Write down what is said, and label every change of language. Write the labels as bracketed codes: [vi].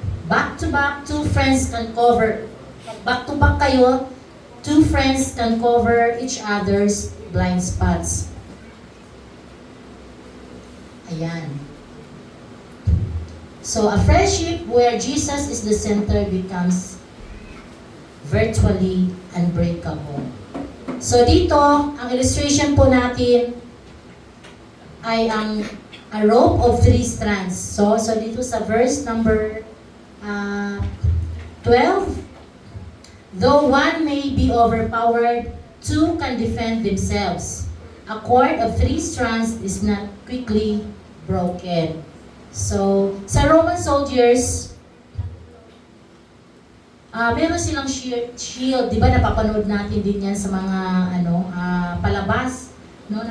[en] Back to back, two friends can cover. Back to back kayo, two friends can cover each other's blind spots. [tl] Ayan. [en] So, a friendship where Jesus is the center becomes virtually unbreakable. [tl] So, dito, ang illustration po natin ay ang [en] a rope of 3 strands. So dito sa verse number 12, though one may be overpowered, two can defend themselves. A cord of 3 strands is not quickly broken. [tl] So, sa Roman soldiers, meron silang shield, di ba napapanood natin din yan sa mga palabas, no?